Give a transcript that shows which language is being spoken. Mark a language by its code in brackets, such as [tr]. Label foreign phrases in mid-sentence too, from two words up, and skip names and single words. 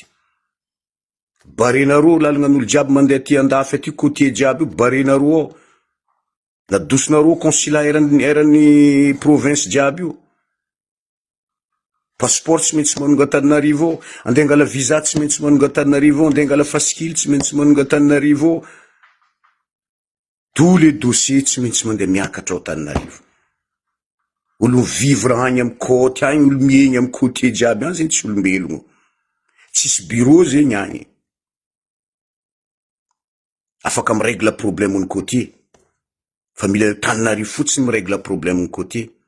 [mg] Barenareo lalagna n'olo jiaby mandeha ty andafy aty côté jiaby io, barenareo ao. Nadosonareo consulat eran'ny province jiaby io. Passeport tsy maintsy manonga Antananarivo ao, andeha angala visa tsy maintsy manonga Antananarivo ao, andeha angala fasikily tsy maintsy manonga Antananarivo ao. [fr] Tous les dossiers [mg] tsy maintsy mandeha miakatra ao Antananarivo. Olo vivre agny amy côte agny, olo miegny amy côté jiaby agny zegny tsy olombelogno. Tsisy bureau zegny agny. Afaka miregla problème ny côté. Fa mila Antananarivo fotsiny miregla problème ny côté.